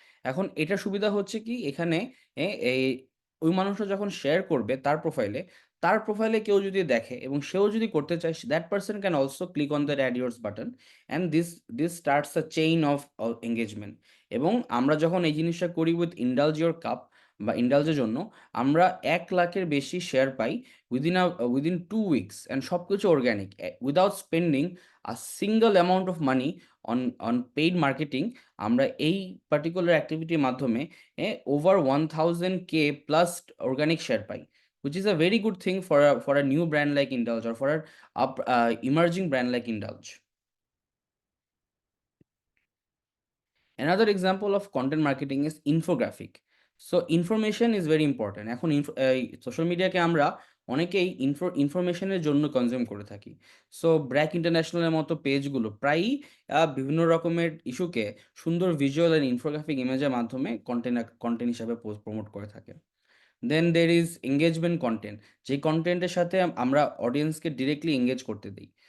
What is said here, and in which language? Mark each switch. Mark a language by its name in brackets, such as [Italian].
[Bangla] এখন এটার সুবিধা হচ্ছে কি, এখানে এই ওই মানুষটা যখন শেয়ার করবে তার প্রোফাইলে কেউ যদি দেখে এবং সেও যদি করতে চায়, [English] That person can also click on that add yours button, and this starts a chain of engagement. [Bangla] এবং আমরা যখন এই জিনিসটা করি উইথ ইন্ডালজ ইয়োর কাপ বা ইন্ডালজের জন্য, আমরা 1 লাখের বেশি share pi [English] within 2 weeks, [Bangla] and সব কিছু organic, [English] Without spending a single amount of money on paid marketing. [Bangla] আমরা এই পার্টিকুলার অ্যাক্টিভিটির মাধ্যমে over 1000K plus organic share pi, [English] which is a very good thing for a new brand like Indulge, [Bangla] or for an emerging brand like Indulge. [English] Another example of content marketing is infographic. So information is very important. [Bangla] এখন social মিডিয়াকে আমরা অনেকেই ইনফরমেশনের জন্য consume করে থাকি। So BRAC ইন্টারন্যাশনালের মতো পেজগুলো প্রায়ই বিভিন্ন রকমের ইস্যুকে সুন্দর ভিজুয়াল অ্যান্ড ইনফোগ্রাফিক ইমেজের মাধ্যমে কন্টেন্ট হিসাবে প্রমোট করে থাকে। [English] then there is engagement content, [Bangla] যেই কন্টেন্টের সাথে আমরা অডিয়েন্সকে ডিরেক্টলি এঙ্গেজ করতে দিই।